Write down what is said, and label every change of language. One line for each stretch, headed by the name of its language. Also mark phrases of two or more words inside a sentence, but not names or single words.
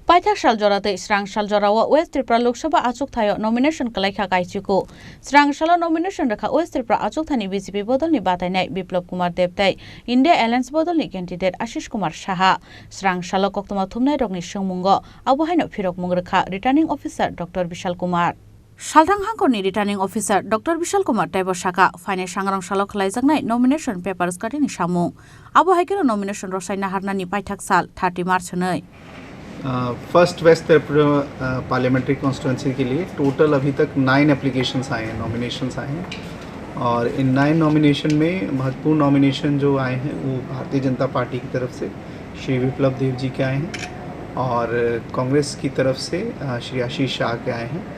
Kok Borok: Paithak Shaljorate Srang Shaljorawa West Tripura Lok Sabha Achuk Thayo nomination kalaikha kaichuko Srang Shalo nomination rakha West Tripura Achuk Thani BJP bodolni batainai Biplab Kumar Debtai India Alliance bodolni candidate Ashish Kumar Saha Srang Shalo koktoma thumnai rokni sungmungo abuhaino phirok mungrekha
English: returning officer
Kok Borok: Dr. Vishal Kumar Shalrang Hangkorni
English: returning officer
Kok Borok: Dr. Vishal Kumar Taibo Shaka Fine Sangrang Shalo khalaijaknai
English: nomination papers
Kok Borok: katini samung abuhaikero nomination rosai naharnani Paithak Sal 30 March honai
English: First West Tripura Parliamentary Constituency
Hindi: के लिए टोटल अभी तक 9 एप्लीकेशंस आए हैं, नॉमिनेशंस आए हैं और इन 9 नॉमिनेशन में महत्वपूर्ण नॉमिनेशन जो आए हैं वो भारतीय जनता पार्टी की तरफ से श्री विप्लव देव जी के आए हैं और कांग्रेस की तरफ से श्री आशीष शाह के आए हैं।